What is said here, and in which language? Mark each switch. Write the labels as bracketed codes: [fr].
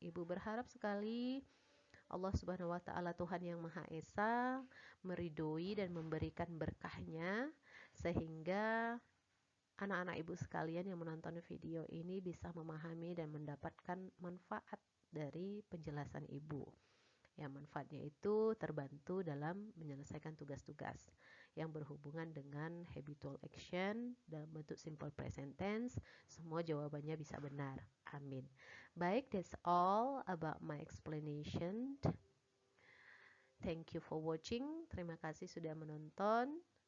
[id] Ibu berharap sekali Allah Subhanahu wa Ta'ala, Tuhan yang Maha Esa, meridhoi dan memberikan berkahnya, sehingga anak-anak Ibu sekalian yang menonton video ini bisa memahami dan mendapatkan manfaat dari penjelasan Ibu. Ya, manfaatnya itu terbantu dalam menyelesaikan tugas-tugas yang berhubungan dengan habitual action dalam bentuk simple present tense. Semua jawabannya bisa benar. Amin. [en] Baik, that's all about my explanation. Thank you for watching. [id] Terima kasih sudah menonton.